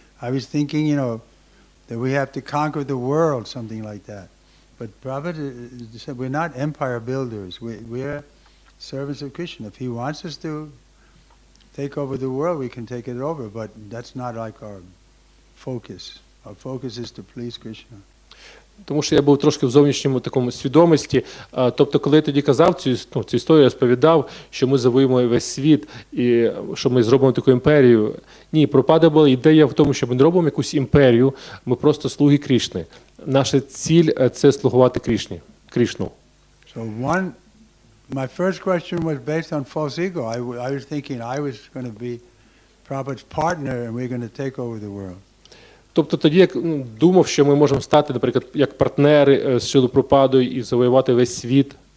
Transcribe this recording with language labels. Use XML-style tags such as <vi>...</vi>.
<en>I was thinking, that we have to conquer the world, something like that. But Prabhupada said, we're not empire builders. We're servants of Krishna. If he wants us to take over the world, we can take it over. But that's not like our focus. Our focus is to please Krishna.</en> <uk>Тому що я був трошки в зовнішньому такому свідомості. Тобто, коли я тоді казав цю історію, розповідав, що ми завоюємо весь світ і що ми зробимо таку імперію. Ні, Прабхупада була ідея в тому, що ми не робимо якусь імперію, ми просто слуги Крішни. Наша ціль – це слугувати Крішну.</uk> <en>So my first question was based on false ego. I was thinking I was going to be Prabhupada's partner and we're going to take over the world.</en> <uk>Тобто тоді я думав, що ми можемо стати, наприклад, як партнери з Шрилою Прабхупадою і завоювати весь світ.</uk>